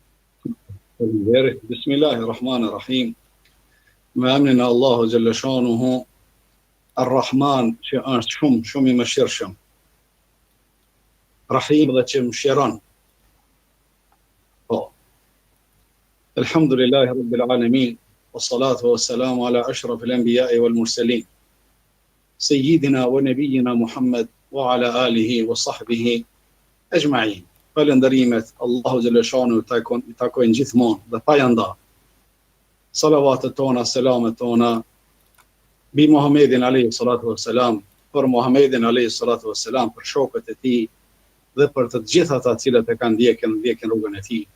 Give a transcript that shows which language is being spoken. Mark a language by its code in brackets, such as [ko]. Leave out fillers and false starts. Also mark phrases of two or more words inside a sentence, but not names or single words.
[sq] Bismillahirrahmanirrahim. Me emrin e Allahu [ar] جل شأنه, [sq] Ar-Rahman, që është shumë i mëshirshëm. Rahim, dhe që mëshiron. Po. [ar] الحمد لله رب العالمين، والصلاة والسلام على أشرف الأنبياء والمرسلين. سيدنا ونبينا محمد وعلى آله وصحبه أجمعين. [sq] Falënderimet Allahu [ar] جل شأنه [sq] i takojnë gjithmonë dhe pa janë. Salavatet tona, selamet tona, bi Muhammedin [ar] عليه الصلاة والسلام, [sq] për Muhammedin [ar] عليه الصلاة والسلام, [sq] për shokët e tij dhe për të gjithë ata cilët e kanë ndjekin rrugën e tij.